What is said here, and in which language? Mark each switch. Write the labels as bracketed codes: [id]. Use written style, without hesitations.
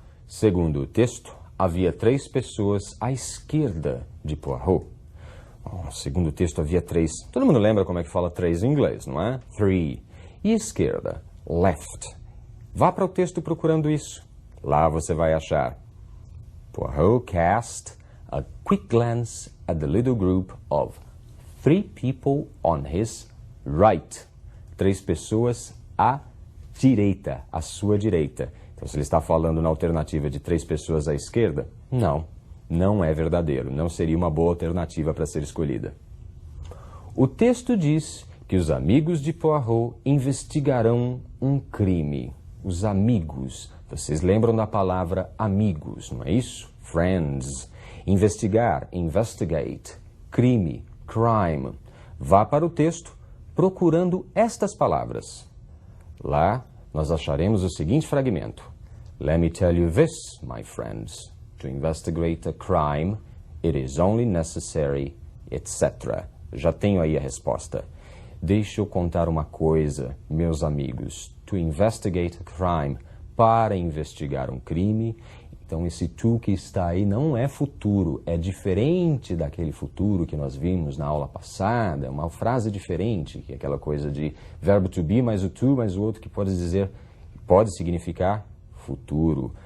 [pt] Segundo o texto, havia 3 pessoas à esquerda de Poirot. Segundo o texto, havia 3. Todo mundo lembra como é que fala 3 em inglês, não é? 3. E esquerda? Left. Vá para o texto procurando isso. Lá você vai achar. [en] Poirot cast a quick glance at the little group of 3 people on his right. [pt] 3 pessoas à direita, à sua direita. Então, se ele está falando na alternativa de 3 pessoas à esquerda, não é verdadeiro. Não seria uma boa alternativa para ser escolhida. O texto diz que os amigos de Poirot investigarão um crime. Os amigos. Vocês lembram da palavra amigos, não é isso? Friends. Investigar, investigate. Crime, crime. Vá para o texto procurando estas palavras. Lá nós acharemos o seguinte fragmento. [en] Let me tell you this, my friends. To investigate a crime, it is only necessary, etc. [pt] Já tenho aí a resposta. Deixe eu contar uma coisa, meus amigos. [en] To investigate a crime, [pt] para investigar um crime. Então, esse to que está aí não é futuro, é diferente daquele futuro que nós vimos na aula passada. É uma frase diferente, que é aquela coisa de verbo to be mais o to mais o outro que pode significar futuro.